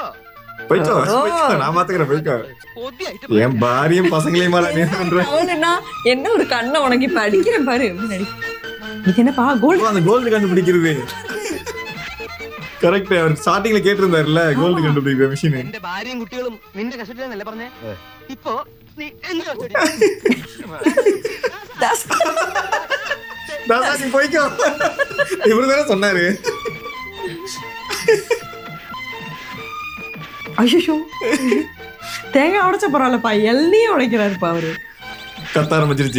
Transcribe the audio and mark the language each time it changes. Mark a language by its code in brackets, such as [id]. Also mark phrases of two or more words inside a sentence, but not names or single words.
[ta] போய்க்கோ போய்க்கோ, நான் பாத்துக்கிறேன், போய்க்கோ. என் பாரியும் பசங்களையும் மேல நீ பண்ற. அவனுன்னா என்ன ஒரு கண்ணை உனக்கு இப்ப அடிக்கிறேன் பாரு. இது என்னப்பா கோல்டு? அந்த கோல்டு கண்டுபிடிக்கிறது கரெக்ட். அவர் ஸ்டார்டிங்ல கேட்டிருந்தாருல கோல்டு கண்டுபிடிக்கிற மிஷின். [ml] എന്റെ ഭാര്യയും കുട്ടികളും നിന്റെ കസ്റ്റഡിയിലെന്നല്ലേ പറഞ്ഞേ? ഇപ്പൊ നീ എന്റെ കസ്റ്റഡി. [ta] தாசா நீ போய்க்கோ. இவரு தானே சொன்னாரு. ஐயோ, தேங்காய் உடைச்ச பரவாயில்லப்பா, எல்லையும் உடைக்கிறாருப்பா அவரு. கத்த ஆரம்பிச்சிருச்சு.